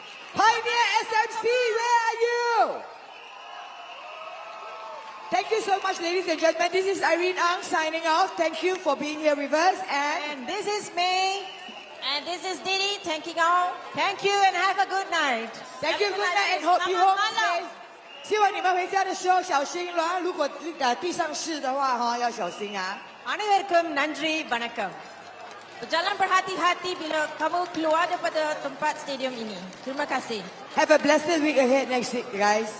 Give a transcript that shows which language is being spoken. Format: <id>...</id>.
<en>Pioneer SMC, where are you? Thank you so much, ladies and gentlemen. This is Irene Ang signing off. Thank you for being here with us. And this is May. And this is Didi. Thank you all. Thank you and have a good night. Thank you, good night, and hope you home safe.</en> <zh>希望你们回家的时候小心了。如果地上是的话，哈，要小心啊。</zh> <ta>Anuverkum nandri vanakkam.</ta> <ms>Berjalan berhati-hati bila kamu keluar daripada tempat stadium ini. Terima kasih.</ms> <en>Have a blessed week ahead next week, guys.</en>